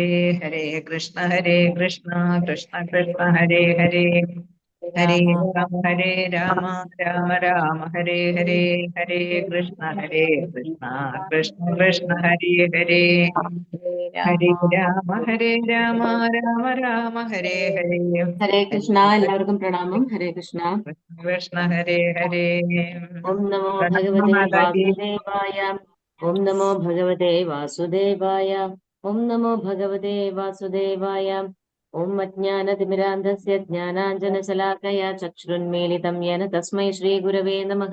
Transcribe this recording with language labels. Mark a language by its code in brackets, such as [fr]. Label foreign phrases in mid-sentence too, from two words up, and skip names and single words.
[sa] ഹരേ കൃഷ്ണ കൃഷ്ണ കൃഷ്ണ കൃഷ്ണ ഹരേ ഹരേ. ഹരേ രാമ രാമ രാമ രാമ ഹരേ ഹരേ. ഹരേ കൃഷ്ണ കൃഷ്ണ കൃഷ്ണ കൃഷ്ണ ഹരേ ഹരേ. ഹരേ രാമ ഹരേ രാമ രാമ രാമ ഹരേ ഹരേ. ഹരേ ഹരേ [ml] കൃഷ്ണ. എല്ലാവർക്കും പ്രണാമം. [sa] ഹരേ കൃഷ്ണ. കൃഷ്ണ കൃഷ്ണ ഹരേ ഹരേ. ഓം നമോ പ്രണാമ ഭഗവതേ മാതാജി. വാസുദേവായ. ഓം നമോ ഭഗവതേ വാസുദേവായ. ഓം നമോ ഭഗവതേ വാസുദേവായ. ഓം അജ്ഞാനതിമിരാന്ധസ്യ ജ്ഞാനാഞ്ജനശലാകയാ ചക്ഷുരുന്മീലിതം യേന തസ്മൈ ശ്രീഗുരവേ നമഃ.